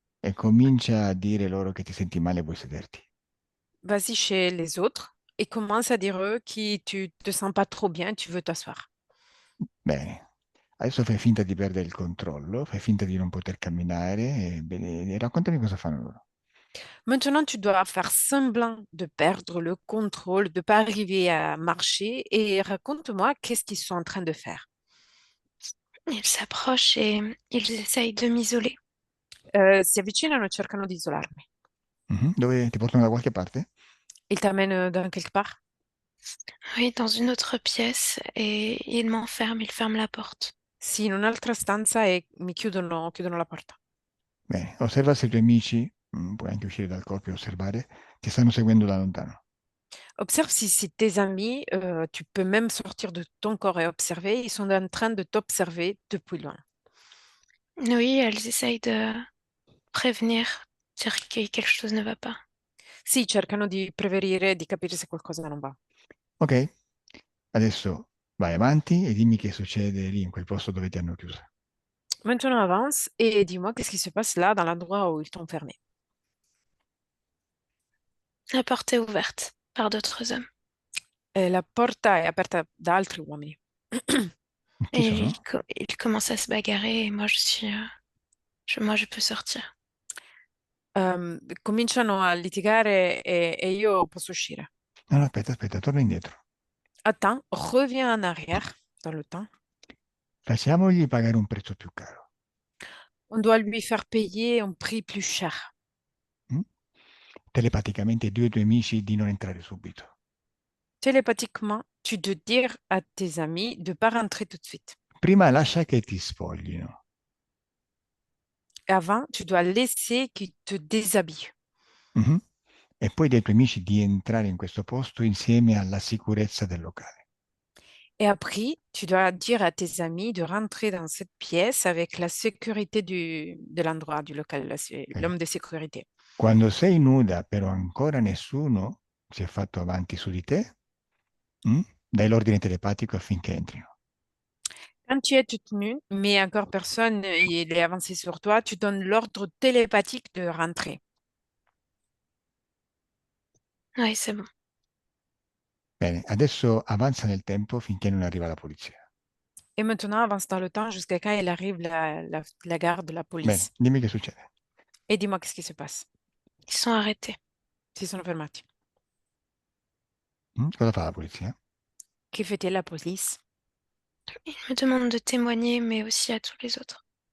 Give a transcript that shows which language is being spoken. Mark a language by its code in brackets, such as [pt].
[it] e comincia a dire loro che ti senti male e vuoi sederti. [fr] Vas-y chez les autres et commence à dire eux que tu te sens pas trop bien, tu veux t'asseoir. [it] Bene, adesso fai finta di perdere il controllo, fai finta di non poter camminare e raccontami cosa fanno loro. [fr] Maintenant, tu dois faire semblant de perdre le contrôle, de pas arriver à marcher et raconte-moi qu'est-ce qu'ils sont en train de faire. Ils s'approchent et ils essayent de m'isoler. [it] Si avvicinano e cercano di isolarmi. Mhm. Dove ti portano da qualche parte? [fr] Ils t'amènent dans quelque part? Oui, dans une autre pièce et ils m'enferment, ils ferment la porte. [it] Sì, in un'altra stanza e mi chiudono la porta. Bene, osserva se i tuoi amici, puoi anche uscire dal corpo e osservare, ti stanno seguendo da lontano. [fr] Observe si c'est tes amis, tu peux même sortir de ton corps et observer, ils sont en train de t'observer depuis loin. Oui, elles essayent de prévenir, dire que quelque chose ne va pas. [it] Sì, cercano di prevenire, di capire se qualcosa non va. Ok, adesso vai avanti e dimmi che succede lì in quel posto dove ti hanno chiuso. [fr] Maintenant, avance et dis-moi qu'est-ce qui se passe là, dans l'endroit où ils t'ont fermé. La porte est ouverte par d'autres hommes. [it] La porta è aperta da altri uomini. Chi sono? [fr] ils commencent à se bagarrer et moi je suis, moi je peux sortir. [it] Cominciano a litigare e io posso uscire. No, no, aspetta, torna indietro. [fr] Attends, reviens en arrière dans le temps. [it] Facciamogli pagare un prezzo più caro. [fr] On doit lui faire payer un prix plus cher. Mm? [it] Telepaticamente ai tuoi amici di non entrare subito. [fr] Télépathiquement, tu dois dire à tes amis de ne pas rentrer tout de suite. [it] Prima lascia che ti spoglino. [fr] Et avant, tu dois laisser qu'ils te déshabillent. Mhm. [it] E poi dai tuoi amici di entrare in questo posto insieme alla sicurezza del locale. [fr] Et après, tu dois dire à tes amis de rentrer dans cette pièce avec la sécurité de l'endroit, du local, Ok? l'homme de sécurité. [it] Quando sei nuda, però ancora nessuno si è fatto avanti su di te, dai l'ordine telepatico affinché entrino. [fr] Quand tu es toute nue, mais encore personne il est avancé sur toi, tu donnes l'ordre télépathique de rentrer. Oui, c'est bon. [it] Bene, adesso avanza nel tempo finché non arriva la polizia. [fr] Et maintenant, avance dans le temps jusqu'à quand il arrive la garde, la [it] Bene, [fr] police. [it] dimmi che succede. [fr] Et dis-moi qu'est-ce qui se passe. Ils sont arrêtés. [it] Si sono fermati. Cosa fa la polizia? [fr] Che fait la police? Ils me demandent de témoigner, mais aussi à tous les autres.